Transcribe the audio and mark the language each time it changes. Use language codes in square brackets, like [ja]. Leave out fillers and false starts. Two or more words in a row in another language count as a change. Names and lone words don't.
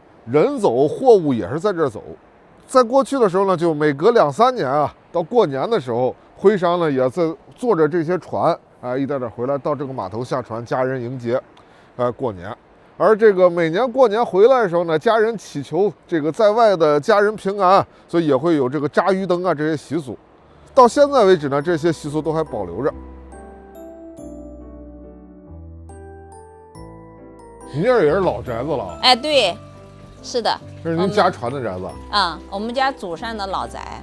[zh] 人走貨物也是在這兒走。在過去的時候呢，就每隔2-3年啊，到過年的時候，徽商呢也在坐着這些船，一點點回來到這個碼頭下船，家人迎接，過年。而這個每年過年回來的時候呢，家人祈求這個在外的家人平安，所以也會有這個扎魚燈啊這些習俗。到现在为止呢，这些習俗都還保留着。你這也是老宅子了？哎，对，是的。這是您家傳的宅子？我們家祖上的老宅。